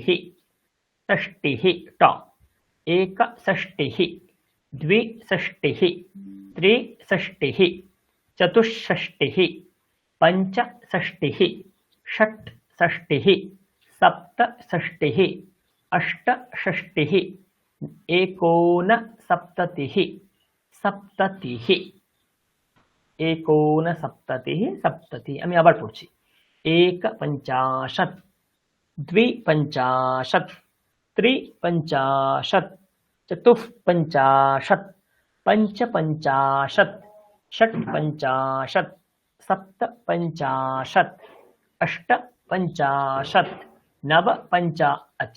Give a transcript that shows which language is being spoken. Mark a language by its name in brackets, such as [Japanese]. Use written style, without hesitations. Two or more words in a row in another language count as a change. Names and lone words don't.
[Sanskrit] षष्टिः ट, एकषष्टिः, द्विषष्टिः, त्रिषष्टिः, चतुष्षष्टिः, पञ्चषष्टिः, षट्षष्टिः, सप्तषष्टिः, अष्टषष्टिः, एकोनसप्ततिः, सप्ततिः, एकोनसप्ततिः, सप्ततिः। [Bangla] আমি আবার পড়ছি। [Sanskrit] एकपञ्चाशत्, द्विपञ्चाशत्, त्रिपञ्चाशत्, चतुःपञ्चाशत्, पञ्चपञ्चाशत्, षट्पञ्चाशत्, सप्तपञ्चाशत्, अष्टपञ्चाशत्, अच्छा,